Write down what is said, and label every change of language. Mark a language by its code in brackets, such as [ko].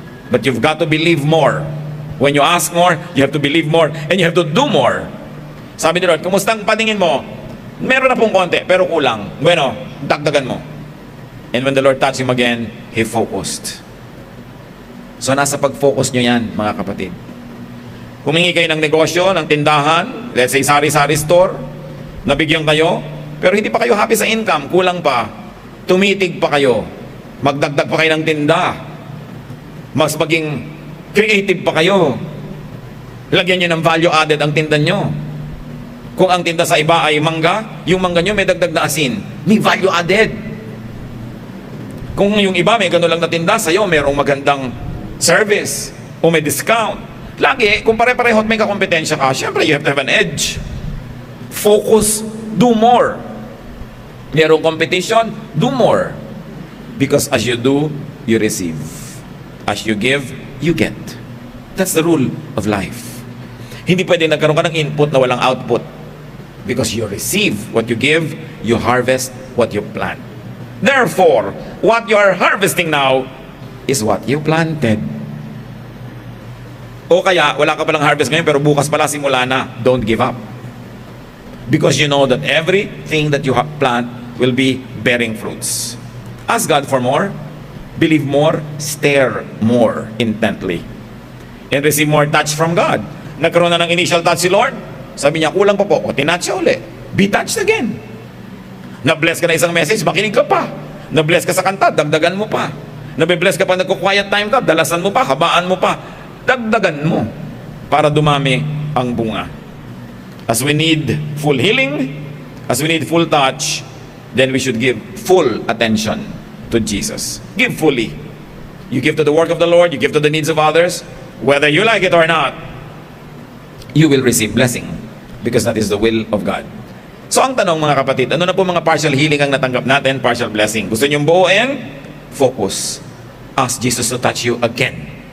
[en] But you've got to believe more. When you ask more, you have to believe more. And you have to do more. [tl] Sabi ni Lord, kumustang paningin mo? Meron na pong konti, pero kulang. Bueno, dagdagan mo. [en] And when the Lord touched him again, he focused. [tl] So nasa pag-focus nyo yan, mga kapatid. Humingi kayo ng negosyo, ng tindahan, [en] let's say [tl] sari-sari store, nabigyan kayo, pero hindi pa kayo happy sa income, kulang pa, tumitig pa kayo, magdagdag pa kayo ng tinda, mas maging creative pa kayo, lagyan nyo ng value added ang tinda nyo. Kung ang tinda sa iba ay mangga, yung mangga nyo may dagdag na asin, may value added. Kung yung iba may gano'n lang na tinda, sa'yo mayroong magandang service o may discount. Lagi, kung pare-pareho at may kakompetensya ka, syempre [en] you have to have an edge. Focus, do more. [tl] Mayroong [en] competition, do more. Because as you do, you receive. As you give, you get. That's the rule of life. [tl] Hindi pwede nagkaroon ka ng input na walang output. [en] Because you receive what you give, you harvest what you plant. Therefore, what you are harvesting now is what you planted. [tl] O kaya, wala ka palang harvest ngayon, pero bukas pala simula na, [en] don't give up. Because you know that everything that you plant will be bearing fruits. Ask God for more, believe more, stare more intently, and receive more touch from God. [tl] Nagkaroon na ng initial touch si Lord, sabi niya, kulang pa po, o tinouch siya uli. [en] Be touched again. [tl] Na-bless ka na isang message, makinig ka pa. Na-bless ka sa kanta, dagdagan mo pa. Na-bless ka pa nagko-quiet time ka, dalasan mo pa, habaan mo pa. Dagdagan mo para dumami ang bunga. [en] As we need full healing, as we need full touch, then we should give full attention to Jesus. Give fully. You give to the work of the Lord, you give to the needs of others, whether you like it or not, you will receive blessing because that is the will of God. [tl] So ang tanong mga kapatid, ano na po mga partial healing ang natanggap natin, partial blessing? Gusto niyong buuin? Focus. [en] Ask Jesus to touch you again.